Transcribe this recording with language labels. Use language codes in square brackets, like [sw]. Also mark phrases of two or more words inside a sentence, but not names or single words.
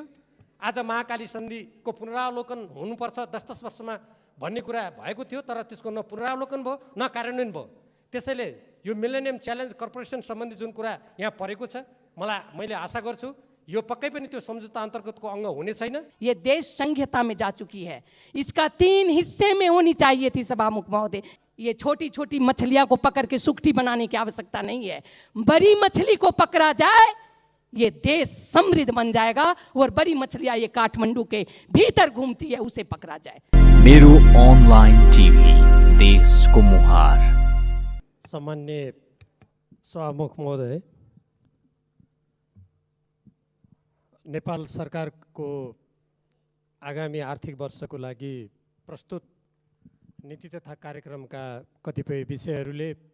[ne] आज महाकाली सन्धिको पुनरावलोकन हुनुपर्छ 10-10 वर्षमा भन्ने कुरा भएको थियो, तर त्यसको न पुनरावलोकन भयो न कार्यान्वयन भयो। त्यसैले यो मिलेनियम च्यालेन्ज कर्पोरेसन सम्बन्धी जुन कुरा यहाँ परेको छ, मैले आशा गर्छु यो पक्कै पनि त्यो सम्झौता अन्तर्गतको अंग हुने छैन। [hi] ये देश संहिता में जा चुकी है, इसका 3 हिस्से में होनी चाहिए थी सभामुख महोदय। ये छोटी छोटी मछलियां को पकड़ के सुकटी बनाने की आवश्यकता नहीं है, बड़ी मछली को पकड़ा जाए, ये देश समृद्ध बन जाएगा। और बड़ी मछलियां ये काठमांडू के भीतर घूमती है, उसे पकड़ा जाए। [ne] मेरो ऑनलाइन टीवी, देश को मुहार। सामान्य सभामुख महोदय, नेपाल सरकारको आगामी आर्थिक वर्षको लागि प्रस्तुत नीति तथा कार्यक्रमका कतिपय विषयहरूले